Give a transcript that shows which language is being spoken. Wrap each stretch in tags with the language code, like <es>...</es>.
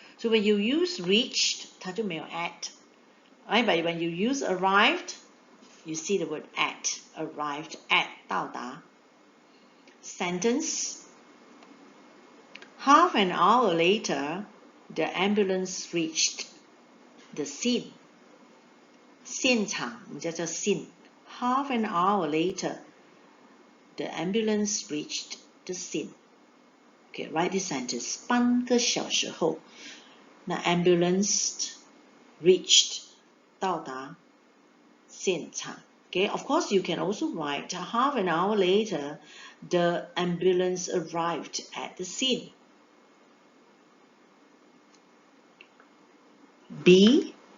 <en>So when you use reached,</en> <zh>它就没有</zh> <en>at. Right? But when you use arrived, you see the word at. Arrived at</en> <zh>到达.</zh> <en>Sentence. Half an hour later, the ambulance reached the scene.</en> <zh>现场我们叫做 scene.</zh> <en>Half an hour later, the ambulance reached the scene. Okay, write this sentence.</en> <zh>半个小时后，那</zh> <en>ambulance reached</en> <zh>到达现场.</zh> <en>Okay, of course you can also write half an hour later, the ambulance arrived at the scene. B.</en>